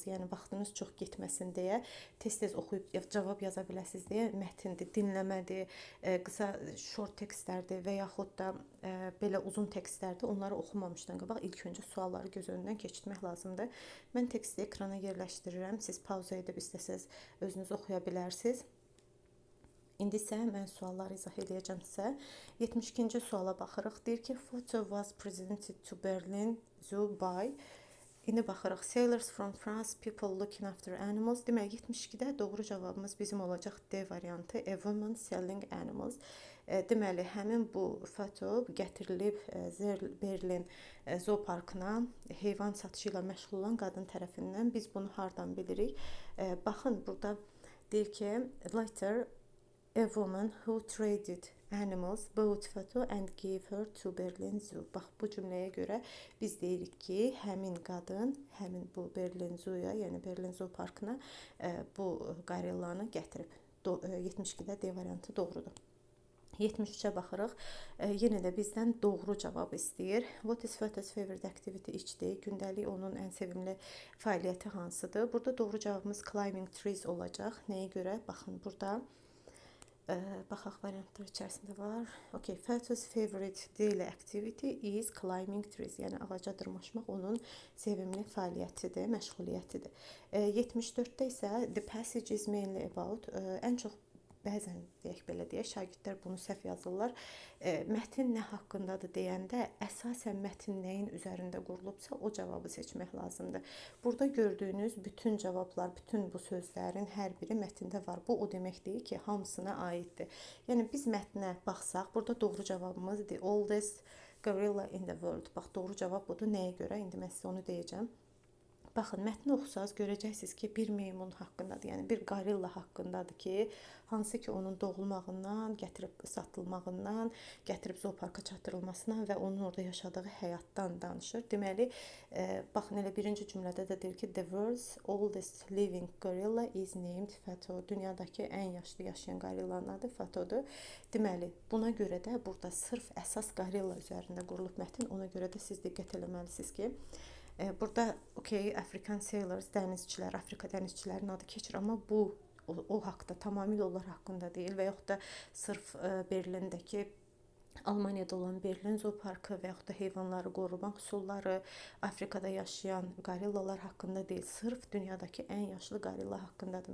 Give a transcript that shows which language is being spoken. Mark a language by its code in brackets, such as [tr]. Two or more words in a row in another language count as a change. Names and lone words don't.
[az] Yəni vaxtınız çox getməsin deyə, tez-tez oxuyub cavab yaza biləsiniz deyə mətndir, dinləmədir, qısa short tekstlərdir və yaxud da belə uzun tekstlərdir. Onları oxumamışdan qabaq ilk öncə sualları göz önündən keçirmək lazımdır. Mən teksti ekrana yerləşdirirəm. Siz pauza edib istəsəz özünüz oxuya bilərsiniz. İndi isə mən sualları izah edəcəm sizə. 72-ci suala baxırıq. Deyir ki, [en] photo was presented to Berlin Zoo by. [az] İndi baxırıq. [en] Sailors from France, people looking after animals. [az] Demək, 72-də doğru cavabımız bizim olacaq D variantı. [en] A woman selling animals. [az] Deməli, həmin bu foto gətirilib Berlin zooparkına heyvan satışı ilə məşğul olan qadın tərəfindən. Biz bunu hardan bilirik? Baxın, burada deyir ki, [en] later a woman who traded animals bought photo and gave her to Berlin Zoo. [az] Bax, bu cümləyə görə biz deyirik ki, həmin qadın, həmin bu Berlin Zooya, yəni Berlin zooparkına bu qorillanı gətirib. 72-də D variantı doğrudur. 73-ə baxırıq. Yenə də bizdən doğru cavab istəyir. [en] What is Fatah's favorite activity each day? [az] Gündəlik onun ən sevimli fəaliyyəti hansıdır? Burada doğru cavabımız [en] climbing trees [az] olacaq. Nəyə görə? Baxın, burada baxaq, variantlar içərisində var. [en] Okay, Fatah's favorite daily activity is climbing trees. [az] Yəni ağaca dırmaşmaq onun sevimli fəaliyyətidir, məşğuliyyətidir. 74-də isə [en] the passage is mainly about, [az] ən çox bəzən deyək belə deyək, şagirdlər bunu səhv yazırlar. Mətn nə haqqındadır deyəndə əsasən mətn nəyin üzərində qurulubsa o cavabı seçmək lazımdır. Burada gördüyünüz bütün cavablar, bütün bu sözlərin hər biri mətndə var. Bu o demək deyil ki, hamısına aiddir. Yəni biz mətnə baxsaq, burada doğru cavabımız [en] the oldest gorilla in the world. [az] Bax, doğru cavab budur. Nəyə görə? İndi mən sizə onu deyəcəm. Baxın, mətni oxusanız görəcəksiniz ki, bir meymun haqqındadır, yəni bir qorilla haqqındadır ki, hansı ki onun doğulmağından, gətirib satılmağından, gətirib zooparka çatdırılmasından və onun orada yaşadığı həyatdan danışır. Deməli, baxın, elə birinci cümlədə də deyir ki, [en] the world's oldest living gorilla is named Fato. [az] Dünyadakı ən yaşlı yaşayan qorillanın adı Fatodur. Deməli, buna görə də burada sırf əsas qorilla üzərində qurulub mətn, ona görə də siz diqqət eləməlisiniz ki, burada okay, [en] African sailors, [az] dənizçilər, Afrika dənizçilərinin adı keçir, amma bu o haqda, tamamilə onlar haqqında deyil və yaxud da sırf Berlindəki, Almaniyada olan Berlin zooparkı və yaxud da heyvanları qorumaq üsulları, Afrikada yaşayan qorillalar haqqında deyil, sırf dünyadakı ən yaşlı qorilla haqqındadır.